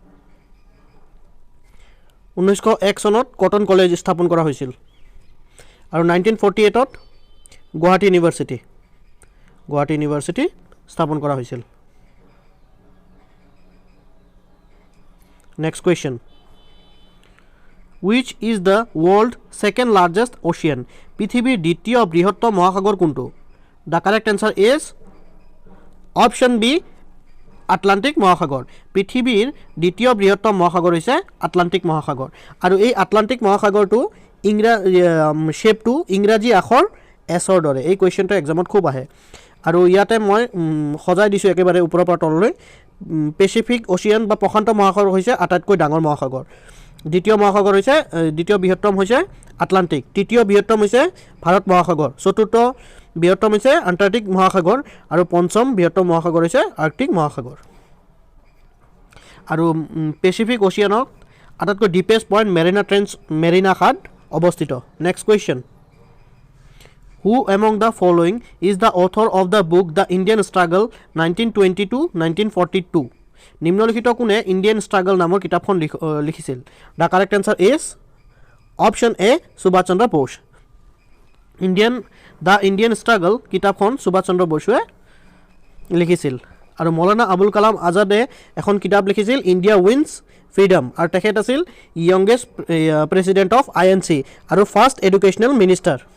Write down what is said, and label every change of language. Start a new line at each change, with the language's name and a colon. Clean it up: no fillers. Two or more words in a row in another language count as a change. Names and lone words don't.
Assamese: 1901 চনত কটন কলেজ স্থাপন কৰা হৈছিল আৰু 1948ত গুৱাহাটী ইউনিভাৰ্চিটি স্থাপন কৰা হৈছিল।
English: next question, which is the world second largest ocean?
Assamese: পৃথিৱীৰ দ্বিতীয় বৃহত্তম মহাসাগৰ কোনটো?
English: The correct answer is option B,
Assamese: আটলান্টিক মহাসাগৰ। পৃথিৱীৰ দ্বিতীয় বৃহত্তম মহাসাগৰ হৈছে আটলান্টিক মহাসাগৰ আৰু এই আটলান্টিক মহাসাগৰটো শ্বেপটো ইংৰাজী আখৰ এছৰ দৰে। এই কুৱেশ্যনটো এক্সামত খুব আহে আৰু ইয়াতে মই সজাই দিছোঁ একেবাৰে ওপৰৰ পৰা তললৈ। পেচিফিক অচিয়ান বা প্ৰশান্ত মহাসাগৰ হৈছে আটাইতকৈ ডাঙৰ মহাসাগৰ। দ্বিতীয় বৃহত্তম হৈছে আটলান্টিক। তৃতীয় বৃহত্তম হৈছে ভাৰত মহাসাগৰ। চতুৰ্থ বৃহত্তম হৈছে আণ্টাৰ্কটিক মহাসাগৰ আৰু পঞ্চম বৃহত্তম মহাসাগৰ হৈছে আৰ্কটিক মহাসাগৰ। আৰু পেচিফিক অচিয়ানত আটাইতকৈ
English: deepest point
Assamese: মেৰিনা খাদ অৱস্থিত।
English: next question, who among the following is the author of the book The Indian Struggle 1920-1942?
Assamese: নিম্নলিখিত কোনে ইণ্ডিয়ান ষ্ট্ৰাগল নামৰ কিতাপখন লিখিছিল?
English: The correct answer is option A, সুভাষ চন্দ্ৰ বোস।
Assamese: দ্য ইণ্ডিয়ান ষ্ট্ৰাগল কিতাপখন সুভাষ চন্দ্ৰ বসুৱে লিখিছিল আৰু মৌলানা আবুল কালাম আজাদে এখন কিতাপ লিখিছিল ইণ্ডিয়া উইন্স ফ্ৰীডম আৰু তেখেত আছিল
English: youngest president of INC
Assamese: আৰু
English: first educational minister.